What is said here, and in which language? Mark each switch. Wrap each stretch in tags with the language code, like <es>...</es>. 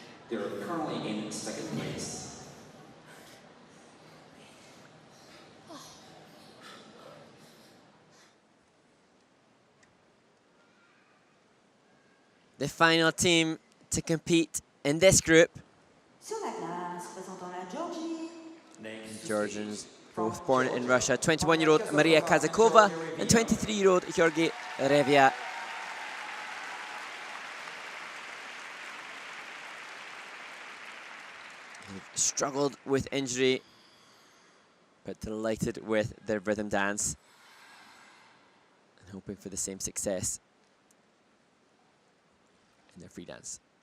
<en>They're currently in 2nd place. The final team to compete in this group.</en> <fr>Sur la glace, présentant la Georgie.</fr> <en>Georgians, both born in Russia. 21-year-old Maria Kazakova and 23-year-old Georgi Revia. They've struggled with injury, but delighted with their rhythm dance and hoping for the same success in their free dance.</en>